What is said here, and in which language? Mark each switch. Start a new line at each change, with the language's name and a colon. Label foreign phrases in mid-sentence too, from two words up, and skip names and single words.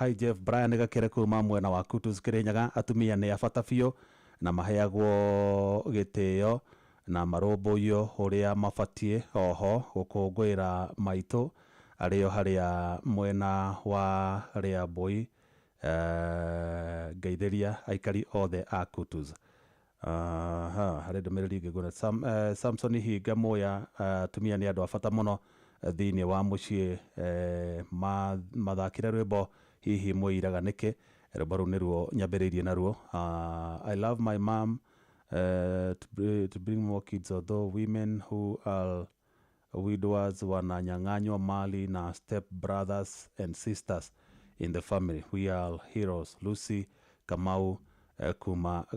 Kikuyu: Hi Jeff Brian Gakere kuma mwena wa Kutus Kirinyaga atumia ni abata biũ na maheagwo gĩtĩo na marũmbũiyo ũrĩa mabatie oho gũkũngũĩra maitũ arĩo harĩa mwena wa Rĩambũi ngeithĩria aikari othe a Kutus. Harĩ ndũmĩrĩri ngĩgũra Samson Hinga Mũya atumia nĩ andũ a bata mũno thĩinĩ wa mũciĩ mathakire rwĩmbo hihi mwĩiraganĩke rwĩmbo rũu nĩruo nyambĩrĩirie naruo.
English: I love my mom to bring more kids although women who are widowers
Swahili: wananyang'anywa mali
English: na step brothers and sisters in the family. We are heroes.
Kikuyu: Lucy Kamau kuma